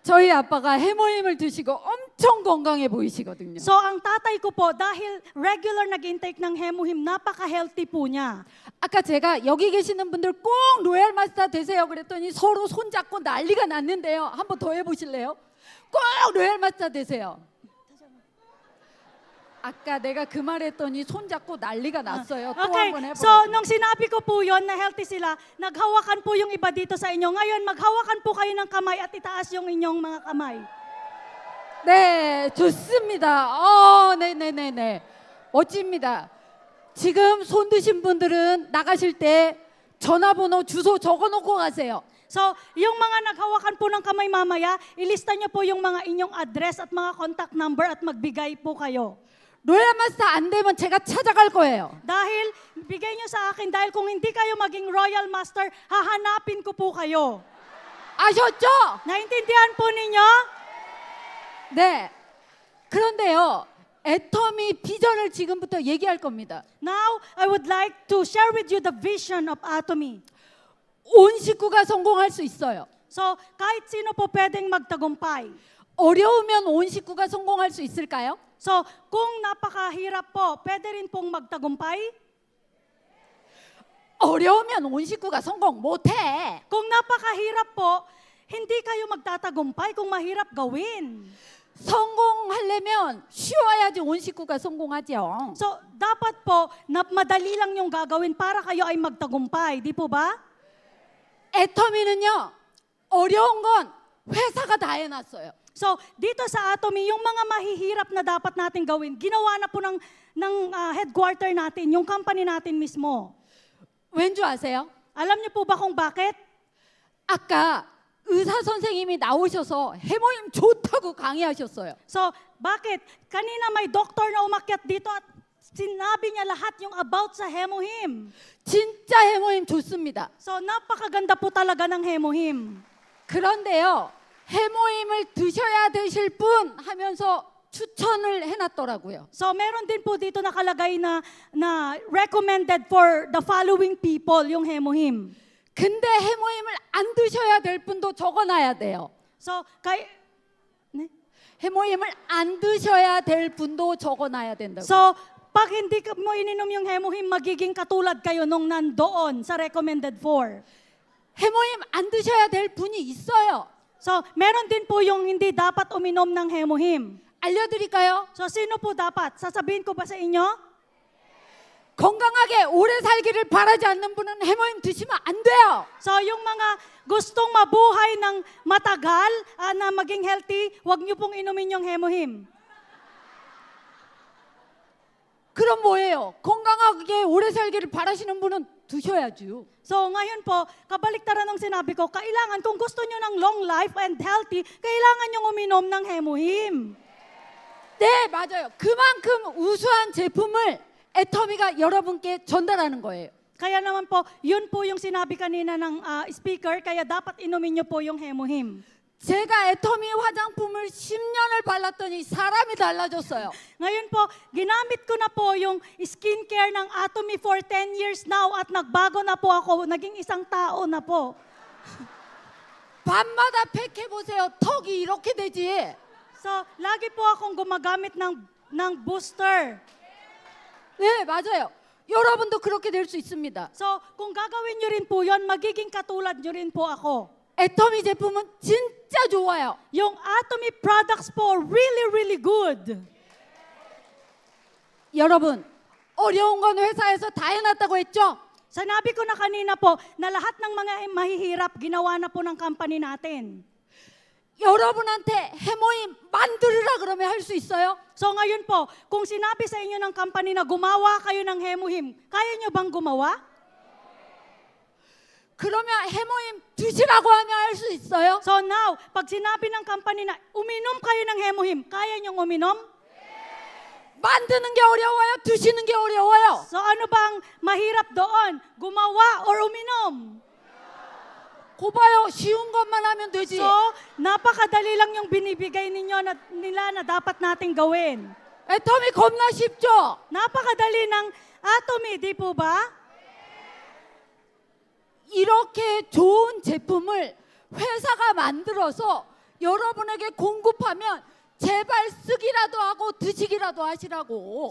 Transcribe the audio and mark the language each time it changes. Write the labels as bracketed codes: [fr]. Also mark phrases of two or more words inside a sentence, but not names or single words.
[ko] 저희 아빠가 해모임을 드시고 엄청 건강해 보이시거든요. [tl] So ang tatay ko po, dahil regular nag-intake ng hemohim, napaka-healthy po niya. [ko] 아까 제가 여기 계시는 분들 꼭 로얄 마스터 되세요 그랬더니 서로 손잡고 난리가 났는데요. 한번 더 해보실래요? 꼭 로얄 마스터 되세요. 아까 내가 그 말했더니 손잡고 난리가 났어요. 또 Okay, 한번 so 해보라고. [tl] nung sinabi ko po yon na healthy sila, naghawakan po yung iba dito sa inyo. Ngayon, maghawakan po kayo ng kamay at itaas yung inyong mga kamay. [ko] 네, 좋습니다. 네네네네. 멋집니다. 지금 손 드신 분들은 나가실 때 전화번호 주소 적어놓고 가세요. [tl] So, yung mga naghawakan po ng kamay mamaya, ilista nyo po yung mga inyong address at mga contact number at magbigay po kayo. [ko] 로얄 마스터 안 되면 제가 찾아갈 거예요. [tl] Dahil, bigay nyo sa akin, dahil kung hindi kayo maging Royal Master, hahanapin ko po kayo. [ko] 아셨죠? [tl] Naintindihan po ninyo? [ko] 네. 그런데요, 애터미 비전을 지금부터 얘기할 겁니다. [en] Now, I would like to share with you the vision of Atomy. [ko] 온 식구가 성공할 수 있어요. [tl] So, kahit sino po pwedeng magtagumpay. [ko] 어려우면 온 식구가 성공할 수 있을까요? [tl] So, kung napakahirap po, pwede rin pong magtagumpay. [ko] 어려우면 온 식구가 성공 못해. [tl] Kung napakahirap po, hindi kayo magtatagumpay kung mahirap gawin. [ko] 성공하려면 쉬워야지 온 식구가 성공하죠. [tl] So, dapat po, na madali lang yung gagawin para kayo ay magtagumpay. Di po ba? [ko] 애터미는요, 어려운 건 회사가 다 해놨어요. [tl] So, dito sa Atomy, yung mga mahihirap na dapat natin gawin, ginawa na po ng headquarter natin, yung company natin mismo. [ko] 왠 줄 아세요? [tl] Alam niyo po ba kung bakit? [ko] 아까 의사 선생님이 나오셔서 해모임 좋다고 강의하셨어요. [tl] So, bakit? Kanina may doktor na umakyat dito at sinabi niya lahat yung about sa hemohim. [ko] 진짜 해모임 좋습니다. [tl] So, napakaganda po talaga ng hemohim. [ko] 그런데요, 해모임을 드셔야 되실 분 하면서 추천을 해놨더라고요. [tl] So, meron din po dito nakalagay na [en] recommended for the following people [tl] yung hemohim. [ko] 근데 해모임을 안 드셔야 될 분도 적어놔야 돼요. So, 네? 해모임을 안 드셔야 될 분도 적어놔야 된다고. [tl] So, pag hindi mo ininom yung hemohim, magiging katulad kayo nung nandoon sa [en] recommended for. [ko] 해모임 안 드셔야 될 분이 있어요. [tl] So, meron din po yung hindi dapat uminom ng hemohim. [ko] 알려드릴까요? [tl] So, sino po dapat? Sasabihin ko ba sa inyo? [ko] 건강하게 오래 살기를 바라지 않는 분은 해모임 드시면 안 돼요. [tl] So, yung mga gustong mabuhay ng matagal, na maging healthy, huwag niyo pong inumin yung hemohim. [ko] 그럼 뭐예요? 건강하게 오래 살기를 바라시는 분은 드셔야죠. [tl] So, ngayon po, kabaliktaran ng sinabi ko, kailangan, kung gusto niyo ng [en] long life and healthy, [tl] kailangan niyong uminom ng hemohim. [ko] 네, 맞아요. 그만큼 우수한 제품을 애터미가 여러분께 전달하는 거예요. [tl] Kaya naman po, yun po yung sinabi kanina ng speaker, kaya dapat inumin niyo po yung hemohim. [ko] 제가 애터미 화장품을 10년을 발랐더니 사람이 달라졌어요. [tl] Ngayon po, ginamit ko na po yung skincare ng Atomy [en] for 10 years now [tl] at nagbago na po ako, naging isang tao na po. [ko] 밤마다 팩해보세요. 턱이 이렇게 되지. [tl] So, lagi po akong gumagamit ng booster. [ko] 네, 맞아요. 여러분도 그렇게 될 수 있습니다. [tl] So, kung gagawin nyo rin po yon, magiging katulad nyo rin po ako. [ko] 애터미 제품은 진짜 좋아요. [tl] Yung Atomy products po, [en] really, really good. [ko] 여러분, 어려운 건 회사에서 다 해놨다고 했죠? [tl] Sanabi ko na kanina po, na lahat ng mga mahihirap, ginawa na po ng company natin. [ko] 여러분한테 해모임 만들으라 그러면 할 수 있어요? [tl] So ngayon po, kung sinabi sa inyo ng company na gumawa kayo ng hemohim, kaya nyo bang gumawa? [ko] 그러면 해모임 드시라고 하면 할 수 있어요? [en] So now, [tl] pag sinabi ng company na uminom kayo ng hemohim, kaya nyong uminom? [ko] 만드는 게 어려워요? 드시는 게 어려워요? [tl] So ano bang mahirap doon? Gumawa or uminom? [ko] 고봐요. 쉬운 것만 하면 되지. [tl] So, napakadali lang yung binibigay nila na dapat nating gawin. [ko] 애터미 겁나 쉽죠? [tl] Napakadali ng Atomy, di po ba? [ko] 이렇게 좋은 제품을 회사가 만들어서 여러분에게 공급하면 제발 쓰기라도 하고 드시기라도 하시라고.